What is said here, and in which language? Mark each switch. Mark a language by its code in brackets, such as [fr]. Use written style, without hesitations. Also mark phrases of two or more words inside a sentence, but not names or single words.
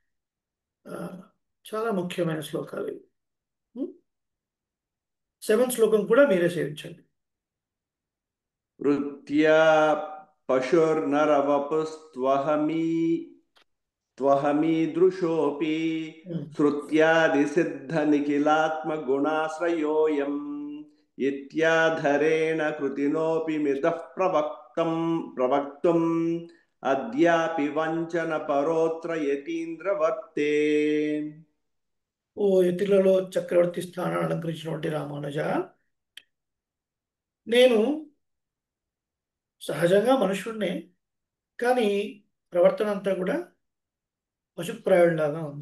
[te] చాలా ముఖ్యమైన శ్లోకాలు ఇవి. 7వ శ్లోకం కూడా మీరే సేవించండి. [sa] వృత్యా పశుర్నరవపుస్త్వహమీదృశోऽपि श्रुत्यादिसिद्धनिखिलात्मगुणाश्रयोऽयम् इत्याधरेण कृतिनोऽपि मितः प्रवक्तुम् అద్యాపి వంచన పరోత్ర యతీంద్రవర్తే. [te] ఓ యతిలలో చక్రవర్తి స్థానాన్ని అలంకరించినటువంటి రామానుజ, నేను సహజంగా మనుషుడినే, కానీ ప్రవర్తన అంతా కూడా పశుప్రాయుడిలాగా ఉంది.